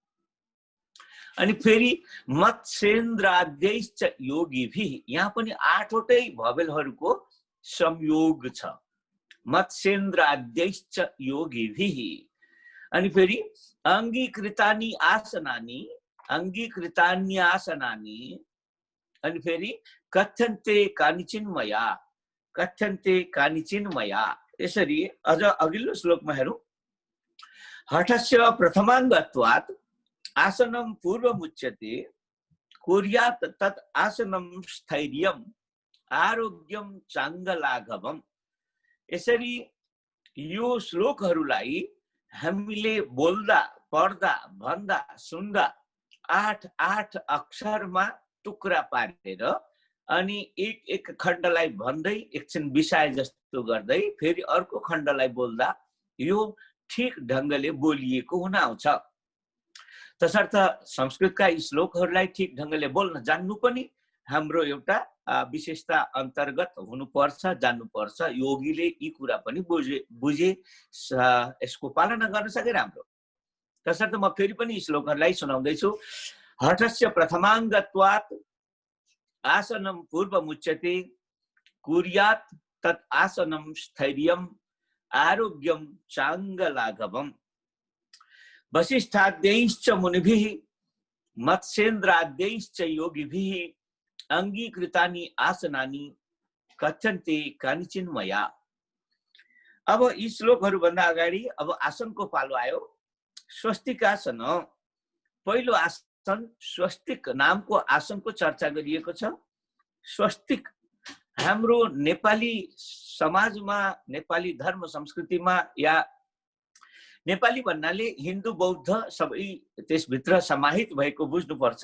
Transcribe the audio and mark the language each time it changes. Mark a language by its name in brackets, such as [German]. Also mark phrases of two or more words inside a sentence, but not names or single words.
[Nepali] अनि फेरि [Sanskrit] मत्स्येन्द्राद्यैश्च योगिभिः, [Nepali] यहाँ पनि 8 वटै भवेलहरूको संयोग छ। [Sanskrit] मत्स्येन्द्राद्यैश्च योगिभिः। [Nepali] अनि फेरि [Sanskrit] अङ्गीकृतानि आसनानि, अङ्गीकृतान्यासनानि, [Nepali] अनि फेरि [Sanskrit] कथ्यन्ते कानिचिन् मया, कथ्यन्ते कानिचिन् मया। [Nepali] यसरी अझ अघिल्लो श्लोकमा हेरौँ। [Sanskrit] हठस्य प्रथमाङ्गत्वात् आसनं पूर्वमुच्यते, कुर्यात् तत् आसनं स्थैर्यं आरोग्यम चाङ्गलाघवम। [Nepali] यसरी यो श्लोकहरूलाई हामीले बोल्दा, पढ्दा, भन्दा, सुन्दा 8 अक्षरमा टुक्रा पारेर अनि एक खण्डलाई भन्दै एकछिन बिसाए जस्तो गर्दै फेरि अर्को खण्डलाई बोल्दा यो ठिक ढङ्गले बोलिएको हुन आउँछ। तसर्थ संस्कृतका यी श्लोकहरूलाई ठिक ढङ्गले बोल्न जान्नु पनि हाम्रो एउटा विशेषता अन्तर्गत हुनुपर्छ, जान्नुपर्छ। योगीले यी कुरा पनि बुझे यसको पालना गर्न सके राम्रो। तसर्थ म फेरि पनि श्लोकहरूलाई सुनाउँदैछु। [Sanskrit] हठस्य प्रथमाङ्गत्वात् आसनं पूर्वमुच्यते, कुर्यात् तत् आसनं स्थैर्यं आरोग्यं चाङ्गलाघवम्। वसिष्ठाद्यैश्च मुनिभिः मत्स्येन्द्राद्यैश्च योगिभिः अङ्गीकृतानि आसनानि कथ्यन्ते कानिचिन् मया। [Nepali] अब यी श्लोकहरू भन्दा अगाडि अब आसनको पालो आयो। स्वस्तिक आसन। पहिलो आसन स्वस्तिक नामको आसनको चर्चा गरिएको छ। स्वस्तिक हाम्रो नेपाली समाजमा, नेपाली धर्म संस्कृतिमा, या नेपाली भन्नाले हिन्दू बौद्ध सबै त्यसभित्र समाहित भएको बुझ्नुपर्छ।